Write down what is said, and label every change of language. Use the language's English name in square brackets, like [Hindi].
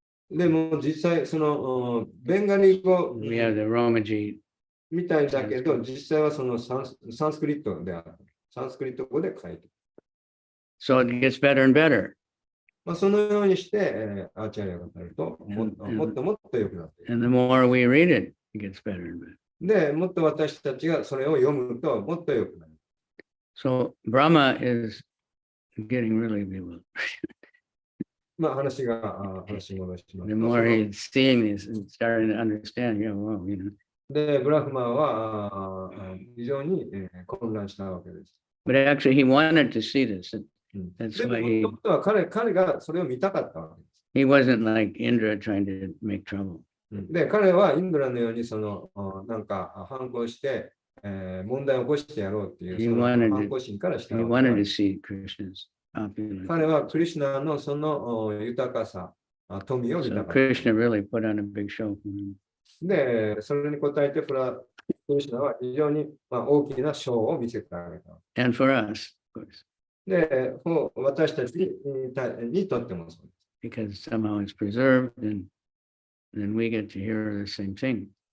[Japanese] でも実際、そのベンガリ語 [English] We have the Romaji. [Japanese] みたいだけど、実際はそのサンスクリットである。サンスクリット語で書いてる。 [English] So it gets better and better. [Japanese] そのようにして、アーチャリアが語ると、もっともっと良くなっている。 [English] And the more we read it, it gets better and better. [Japanese] で、もっと私たちがそれを読むと、もっと良くなる。 [English] So Brahma is getting really bewildered. [Japanese] 話戻します [English] The more he's seeing this and starting to understand, wow. [Japanese] で、ブラフマーは非常に混乱したわけです。 [English] But actually, he wanted to see this. That's [Japanese] でも、 [English] why [Japanese] 本当は彼がそれを見たかったわけです。 [English] he wasn't like Indra trying to make trouble. [Japanese] で、彼はインドラのようになんか反抗して、問題を起こしてやろうっていうその反抗心からしたわけです。 [English] He wanted to see Krishna's opulence. [Japanese] 彼はクリシュナのその豊かさ、富を見た [English] So [Japanese] かった。 [English] Krishna really put on a big show for him. [Japanese] で、それに応えてクリシュナは非常に大きなショーを見せてあげた。 [English] And for us, of course. [Japanese] で、私たちにとってもそうです。 [English] Because somehow it's preserved and then we get to hear the same thing.